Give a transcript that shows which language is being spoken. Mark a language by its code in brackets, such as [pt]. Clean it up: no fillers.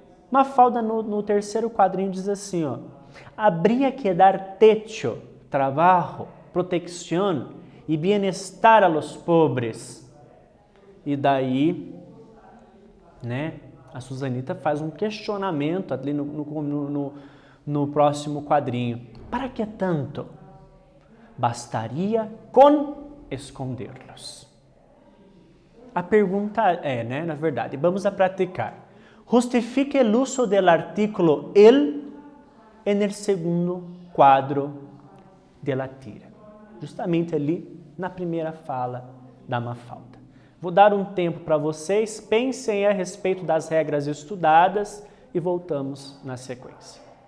[pt] Mafalda no terceiro quadrinho diz assim, [es] habría que dar techo, trabajo, protección y bienestar a los pobres. [pt] E daí, né, a Susanita faz um questionamento ali no próximo quadrinho. [es] Para que tanto? Bastaria com esconderlos. [pt] A pergunta é, né, na verdade, vamos a praticar. Justifique o uso do [es] artículo el en el segundo quadro de la tira. [pt] Justamente ali na primeira fala da Mafalda. Vou dar um tempo para vocês, pensem a respeito das regras estudadas e voltamos na sequência.